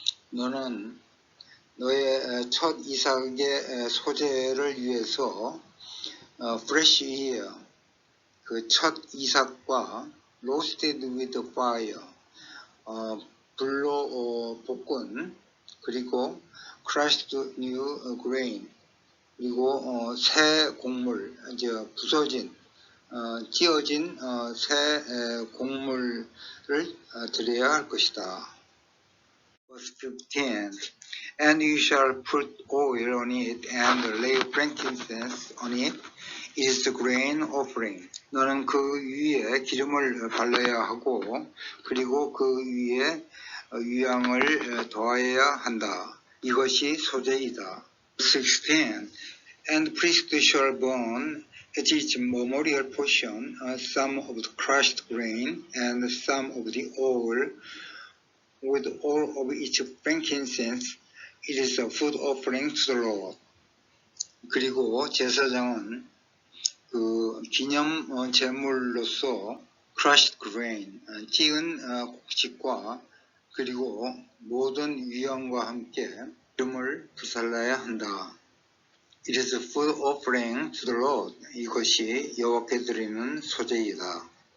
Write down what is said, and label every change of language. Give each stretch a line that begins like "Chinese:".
Korean: 너는 너의 첫 이삭의 소재를 위해서
English: fresh ear,
Korean: 그 첫 이삭과
English: roasted with fire,
Korean: 불로 볶은, 그리고
English: crushed new grain,
Korean: 그리고 새 곡물, 이제 부서진, 찧어진 새 곡물을 드려야 할 것이다.
English: Verse 15. And you shall put oil on it and lay frankincense on it. It is the grain offering.
Korean: 너는 그 위에 기름을 발라야 하고 그리고 그 위에 유향을 더하여야 한다. 이것이 소재이다.
English: 16. And the priest shall burn It is memorial portion, some of the crushed grain and some of the oil, with all of its frankincense. It is a food offering to the Lord.
Korean: 그리고 제사장은 그 기념 제물로서
English: crushed grain,
Korean: 찌은 곡식과 그리고 모든 위험과 함께 기름을 부살라야 한다.
English: It is a food offering to the Lord.
Korean: 이것이 여호와께 드리는 소제이다.